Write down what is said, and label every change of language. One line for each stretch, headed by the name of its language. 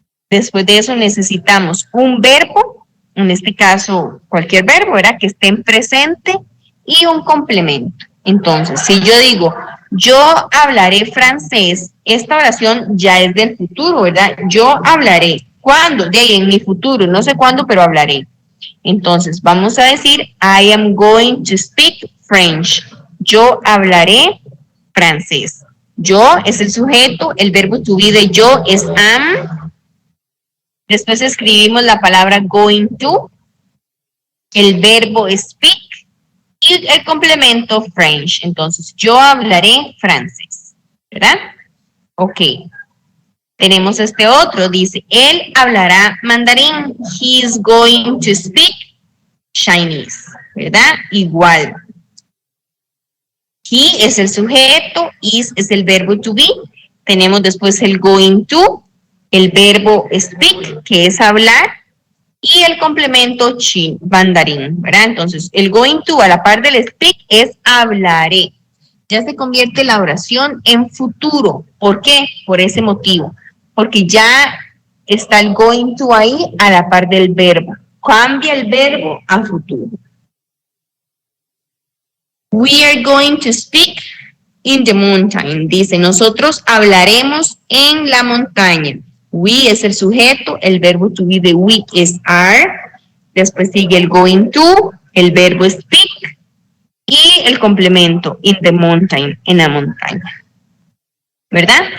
Spanish: Después de eso necesitamos un verbo, en este caso cualquier verbo, ¿verdad? Que esté en presente y un complemento. Entonces, si yo digo, yo hablaré francés, esta oración ya es del futuro, ¿verdad? Yo hablaré. ¿Cuándo? De ahí en mi futuro, no sé cuándo, pero hablaré.
English: Entonces, vamos a decir, I am going to speak French.
Spanish: Yo hablaré francés. Yo es el sujeto, el verbo to be de yo es am. Después escribimos la palabra going to, el verbo speak y el complemento French. Entonces, yo hablaré francés, ¿verdad? Ok. Tenemos este otro, dice, él hablará mandarín.
English: He is going to speak Chinese,
Spanish: ¿verdad? Igual. He es el sujeto, is es el verbo to be. Tenemos después el going to, el verbo speak, que es hablar, y el complemento mandarín, ¿verdad? Entonces, el going to a la par del speak es hablaré. Ya se convierte la oración en futuro. ¿Por qué? Por ese motivo. Porque ya está el going to ahí a la par del verbo. Cambia el verbo a futuro.
English: We are going to speak in the mountain.
Spanish: Dice, nosotros hablaremos en la montaña. We es el sujeto, el verbo to be de we es are. Después sigue el going to, el verbo speak y el complemento
English: in the mountain,
Spanish: en la montaña. ¿Verdad?